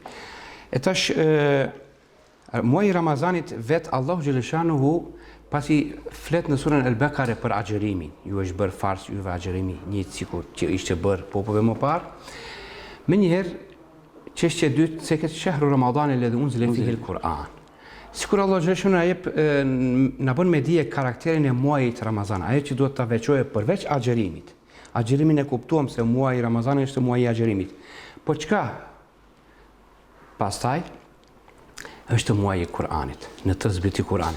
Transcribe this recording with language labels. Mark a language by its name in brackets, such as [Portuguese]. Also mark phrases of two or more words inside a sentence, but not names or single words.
[Albanian] E tash muaji i Ramazanit vet Allahu xhaleshanuhu pasi flet në surën Al-Baqara për agjerimin, ju është bërë fars juve agjerimi, një sikur që ishte bërë popujve më parë. Menjëherë çështja e dytë se këtë [Arabic] شهر رمضان الذي أنزل فيه القرآن. [Albanian] Sikur Allah xhaleshu na jep na bën me dije karakterin e muajit Ramazan, ajo që duhet ta veçojë përveç agjerimit. Agjerimin e kuptuam se muaji Ramazan është muaji i agjerimit. Po çka? Pastaj është muaji i Kur'anit, në të zbriti Kur'anin.